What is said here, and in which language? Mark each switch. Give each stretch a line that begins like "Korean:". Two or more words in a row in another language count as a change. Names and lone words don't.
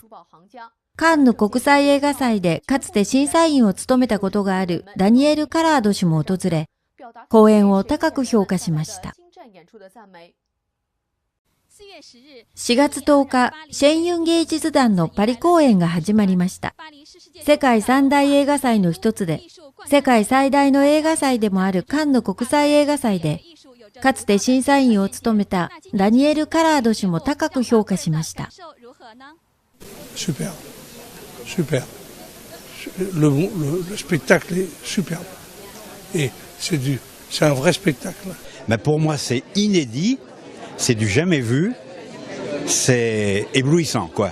Japanese: カンヌ国際映画祭でかつて審査員を務めたことがあるダニエル・カラード氏も訪れ、公演を高く評価しました。4月10日、シェンユン芸術団のパリ公演が始まりました。世界三大映画祭の一つで、世界最大の映画祭でもあるカンヌ国際映画祭で、かつて審査員を務めたダニエル・カラード氏も高く評価しました。
French: Super, super. Le spectacle est superbe. Et c'est un vrai spectacle. Mais pour moi, c'est inédit, c'est du jamais vu, c'est éblouissant, quoi.